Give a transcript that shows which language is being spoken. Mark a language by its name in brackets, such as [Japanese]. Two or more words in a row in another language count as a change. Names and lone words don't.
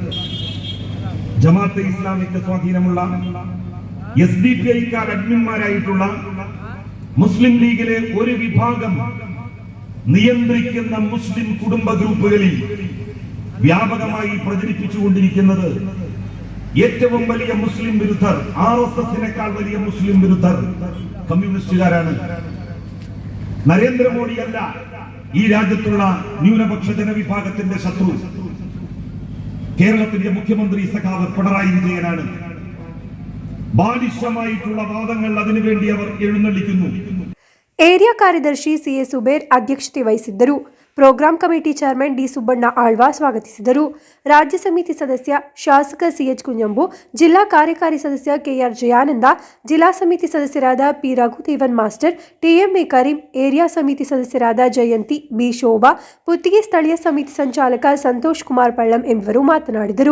[Malayalam] ജമാഅത്തെ ഇസ്ലാമിക്ക് സ്വാധീനമുള്ള SDPIക്കാർ അഡ്മിന്മാരായിട്ടുള്ള മുസ്ലിം ലീഗിലെ ഒരു വിഭാഗം നിയന്ത്രിക്കുന്ന മുസ്ലിം കുടുംബ ഗ്രൂപ്പുകളിൽ വ്യാപകമായി പ്രചരിപ്പിച്ചുകൊണ്ടിരിക്കുന്നത് ഏറ്റവും വലിയ മുസ്ലിം വിരുദ്ധർ, RSSനേക്കാൾ വലിയ മുസ്ലിം വിരുദ്ധർ കമ്മ്യൂണിസ്റ്റുകാരാണ്. നരേന്ദ്രമോദിയല്ല ഈ രാജ്യത്തുള്ള ന്യൂനപക്ഷ ജനവിഭാഗത്തിന്റെ ശത്രു. കേരളത്തിന്റെ മുഖ്യമന്ത്രി സഖാവ് പിണറായി വിജയനാണ്. ബാലിശമായിട്ടുള്ള വാദങ്ങൾ അതിനുവേണ്ടി അവർ എഴുന്നള്ളിക്കുന്നു. [Kannada] ಏರಿಯಾ ಕಾರ್ಯದರ್ಶಿ ಸಿಎ ಸುಬೇರ್ ಅಧ್ಯಕ್ಷತೆ ವಹಿಸಿದ್ದರು. [English] program committee chairman [Kannada] ಡಿ ಸುಬ್ಬಣ್ಣ ಆಳ್ವ ಸ್ವಾಗತಿಸಿದರು. ರಾಜ್ಯ ಸಮಿತಿ ಸದಸ್ಯ ಶಾಸಕ ಸಿಎಚ್ ಕುಂಜಂಬು, ಜಿಲ್ಲಾ ಕಾರ್ಯಕಾರಿ ಸದಸ್ಯ ಕೆಆರ್ ಜಯಾನಂದ, ಜಿಲ್ಲಾ ಸಮಿತಿ ಸದಸ್ಯರಾದ ಪಿ ರಘುದೇವನ್ ಮಾಸ್ಟರ್, ಟಿಎಂಎ ಕರೀಂ, ಏರಿಯಾ ಸಮಿತಿ ಸದಸ್ಯರಾದ ಜಯಂತಿ, ಬಿ ಶೋಭಾ, ಪುತ್ತಿಗೆ ಸ್ಥಳೀಯ ಸಮಿತಿ ಸಂಚಾಲಕ ಸಂತೋಷ್ ಕುಮಾರ್ ಪಳ್ಳಂ ಎಂಬುವರು ಮಾತನಾಡಿದರು.